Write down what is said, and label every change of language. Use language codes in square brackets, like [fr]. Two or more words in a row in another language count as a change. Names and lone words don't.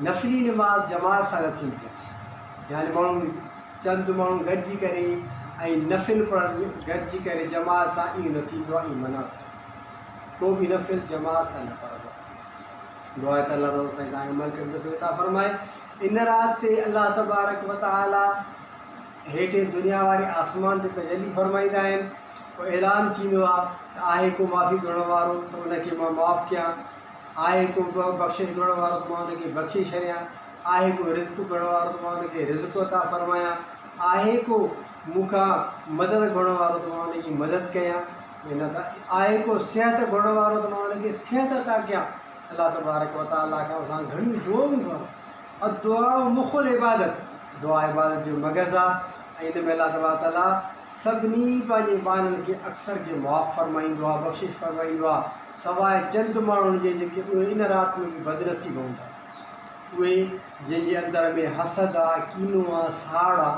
[sd] नफ़िली नमाज़ जमात सां न थींदी आहे, यानी माण्हू चंद माण्हू गॾिजी करे ऐं नफ़िल पढ़नि गॾिजी करे जमात सां, ईअं न थींदो आहे, ईअं मना को बि नफ़िल जमात सां न पढ़िबो आहे। दुआ त अल्लाह ताला साईं तव्हांखे मलक अता फ़रमाए। इन राति ते [ar] الله تبارك وتعالى [sd] हेठि दुनिया वारे आसमान ते तजली फ़रमाईंदा आहिनि। पोइ ऐलान थींदो आहे को माफ़ी करण वारो त उनखे मां माफ़ु कयां, आहे को बख़्शिश करण वारो त मां उनखे बख़्शे छॾियां, आहे को रिज़्क़ करण वारो त मां उनखे रिज़्क़ अता फ़रमायां, आहे को मूंखां मदद घुरण वारो त मां उनजी मदद कयां, इन आहे को सिहत घुरण वारो त मां उनखे सिहत अता कयां। [ar] الله تبارك وتعالى [sd] खां असां घणी दुआऊं कयूं। [ar] الدعاء مخ العبادة, [sd] दुआ इबादत जो मग़ज़ आहे। ऐं इन में [ar] الله تبارك تعالى [sd] सभिनी पंहिंजे ॿारनि खे अक्सर खे मुआफ़ फ़रमाईंदो आहे, बख़्शिश फ़रमाईंदो आहे, सवाइ चंद माण्हुनि जे जेके उहे इन राति में बि बदनसीब हूंदा, उहे जंहिंजे अंदर में हसद आहे, कीनो आहे, साड़ आहे।